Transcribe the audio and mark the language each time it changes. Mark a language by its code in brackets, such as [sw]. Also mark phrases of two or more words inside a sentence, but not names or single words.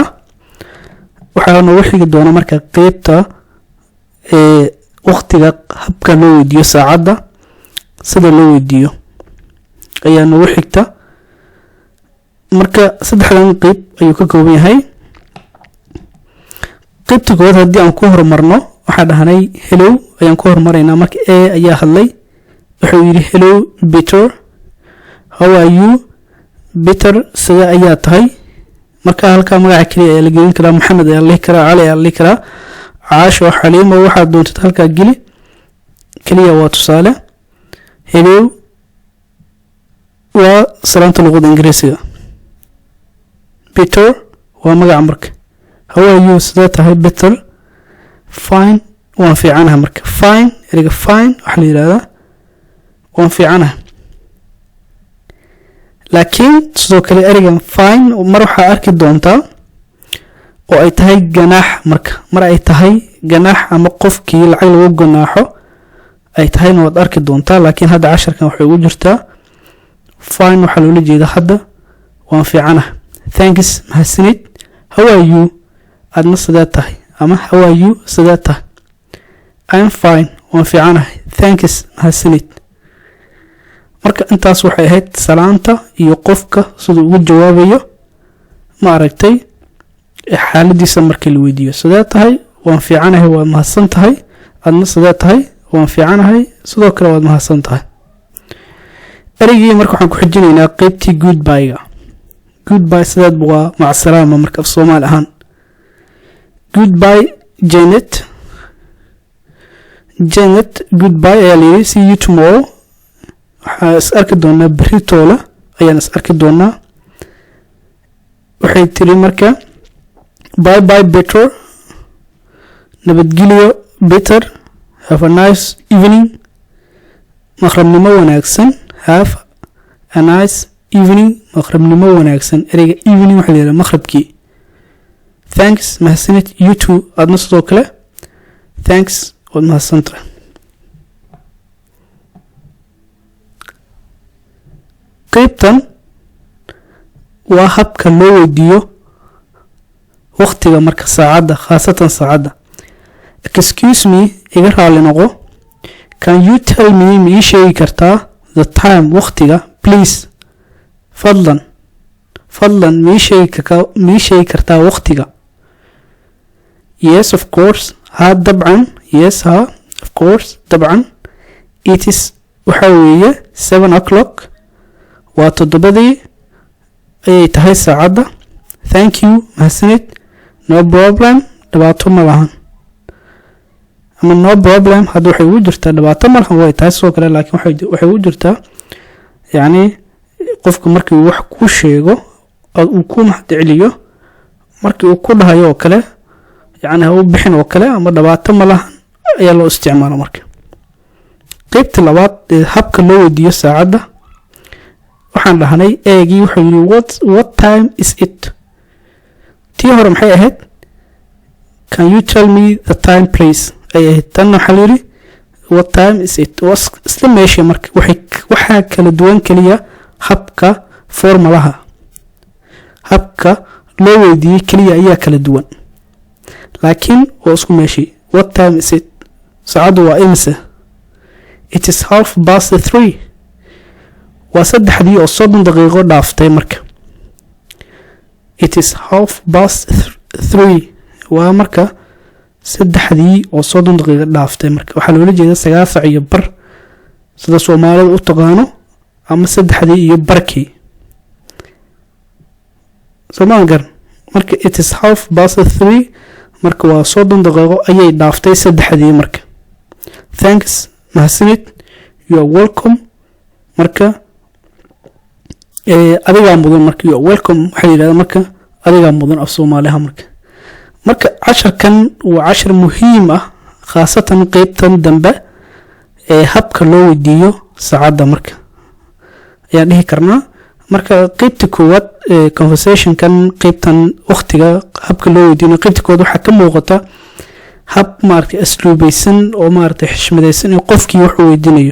[so] waxaan noo xigi doonaa marka qaybta waqtiga habka loo weydiiyo saacada sida loo weydiiyo ayaa noo xigta. marka saddexdan qayb ayuu ka kooban yahay. qaybta koowaad haddii aan ku hormarno waxaan dhahnay hello ayaan ku hormaraynaa. marka ayaa hadlay wuxuu yiri [en] hello Peter, how are you Peter, [so] sida ayaa tahay. marka halka magaca kaliya ayaa la gelin karaa. maxamed ayaa la karaa, cali ayaa la karaa, caasho, xaliimo, waxa doonto halka geli kaliya waa tusaale. hello waa salaanta luqada Ingiriisiga. Peter waa magaca. marka [en] how are you [so] sida tahay Peter. fine waan fiicanahay. marka fine eriga fine waxa la yiraahdaa waan fiicanahay. laakiin sidoo kale erigan fine mar waxa arki doontaa oo ay tahay ganaax. marka mar ay tahay ganaax ama qofkii lacag lagu ganaaxo ay tahay waad arki doontaa. laakiin hadda 10kan waxay ugu jirtaa fine waxa loo jeedaa hadda waan fiicanahay. thanks mahadsanid. [en] how are you [so] adna sida tahay ama [en] how are you [so] sida tahay. [en] I'm fine [so] waan fiicanahay. thanks mahadsanid. marka intaas waxay ahayd salaanta iyo qofka sidoo ugu jawaabayo ma aragtay xaaladiisa markii la weydiiyo. sida tahay waan fiicanahay waa mahadsan tahay. adna sida tahay waan fiicanahay sidoo kale waa mahadsan tahay. erigii marka waxaan ku xijinaynaa qaybtii goodbye-ga. goodbye sidaad waa mac salaama marka Soomaali ahaan. goodbye Janet. goodbye ayaa leeyahay. [en] see you tomorrow. [so] waxaan is arki doonaa berritoola ayaan is arki doonaa. waxay tiri marka [en] bye bye Peter, [so] nabadgelyo Peter, [en] have a nice evening. [so] maqribnimo wanaagsan. [en] have a nice evening [so] maqribnimo wanaagsan. ereyga evening waxa la yiraahdaa maqribkii. thanks mahadsanid. [en] you too [so] adna sidoo kale thanks waad mahadsantahay. qaybtan waa habka loo weydiiyo waqtiga marka saacada khaasatan saacada. excuse me iga raali noqo. [en] can you tell me [so] ma ii sheegi kartaa [en] the time waqtiga please. [so] fadlan ma ii sheegi kartaa waqtiga. [en] yes of course [so] ha dabcan. yes ha [en] of course [so] dabcan. [en] it is [so] waxa weeye 7 o'clock waa 7 ayay tahay saacada. [en] thank you mahadsanid. no problem [so] dhibaato ma lahan ama [en] no problem [so] hadda waxay ugu jirtaa dhibaato ma lahan way tahay sidoo kale. laakiin waxay ugu jirtaa yani qofku markii wax ku sheego uu ku mahadceliyo markii uu ku dhahayo oo kale yani ha u bixin oo kale ama dhibaato ma lahan ayaa loo isticmaala. marka qaybta labaad ee habka loo weydiiyo saacada waxaan dhahnay eegii wuxuu yiri [en] what time is it [so] tii hore maxay ahayd [en] can you tell me the time please [so] ay ahayd tan waxa la yiri [en] what time is it [so] was isla meesha marka waxa kala duwan kaliya habka formulaha habka loo weydiiyay kaliya ayaa kala duwan laakiin waa isku meesha [en] what time is it [so] saacadu waa imisa [en] it is 3:30 [so] waa 3 oo 30 daqiiqo dhaaftay marka [en] it is 3:30 [so] waa marka 3 oo 30 daqiiqo dhaaftay marka waxa loola jeedaa 9 iyo bar sida Soomaalidu u taqaano ama 3 iyo barkii Soomaaligan marka [en] it is 3:30 [so] marka waa 30 daqiiqo ayay dhaaftay 3 marka thanks mahadsanid [en] you are welcome [so] marka adiga mudan marka [en] you are welcome [so] waxa yiraahdaa marka adiga mudan af Soomaaliha marka casharkan waa cashar muhiim ah khaasatan qaybtan dambe habka loo weydiiyo saacada marka ayaan dhihi karnaa marka qaybta koowaad conversation kan qaybtan waqtiga habka loo weydiiyo qaybta koowaad waxa ka muuqata hab maartay asluubaysan oo maartay xishmadaysan in qofkii wax weydiinayo